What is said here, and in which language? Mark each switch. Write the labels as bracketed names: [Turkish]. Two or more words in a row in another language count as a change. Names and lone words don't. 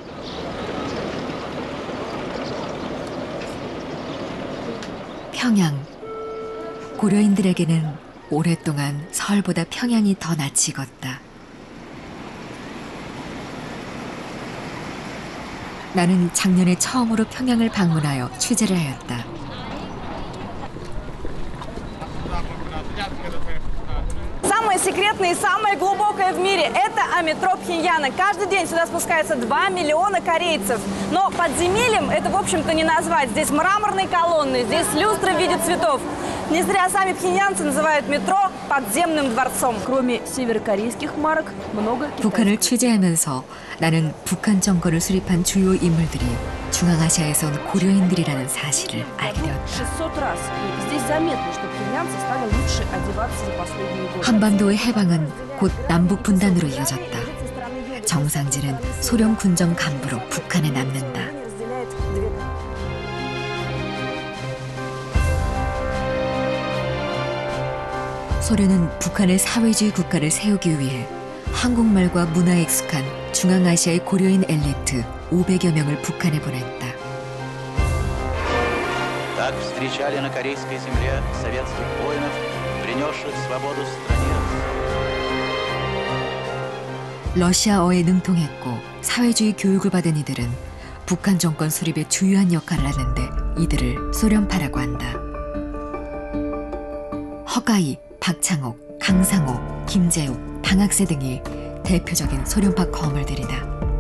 [Korean] 평양. 고려인들에게는 오랫동안 서울보다 평양이 더 낯이 익었다. 나는 작년에 처음으로 평양을 방문하여 취재를 하였다. [Russian] Самое секретное и самое глубокое в мире – это метро Пхеньяна. Каждый день сюда спускается 2 миллиона корейцев. Но подземельем это, в общем-то, не назвать. Здесь мраморные колонны, здесь люстры в виде цветов. Не зря сами пхеньянцы называют метро подземным дворцом. Кроме северокорейских марок, много китайских. [Korean] 북한을 취재하면서 나는 북한 정권을 수립한 주요 인물들이 중앙아시아에서 온 고려인들이라는 사실을 알게 되었다. [Russian] 600 раз. И здесь заметно, что пхеньянцы стали лучше одеваться за последние годы. [Korean] 한반도의 해방은 곧 남북 분단으로 이어졌다. 정상진은 소련 군정 간부로 북한에 남는다. 소련은 북한의 사회주의 국가를 세우기 위해 한국말과 문화에 익숙한 중앙아시아의 고려인 엘리트 500여 명을 북한에 보냈다. [Russian] Так встречали на корейской земле советских воинов, принесших свободу стране. [Korean] 러시아어에 능통했고 사회주의 교육을 받은 이들은 북한 정권 수립에 주요한 역할을 하는데 이들을 소련파라고 한다. 허가희, 박창옥, 강상호, 김재욱, 방학세 등이 대표적인 소련파 거물들이다.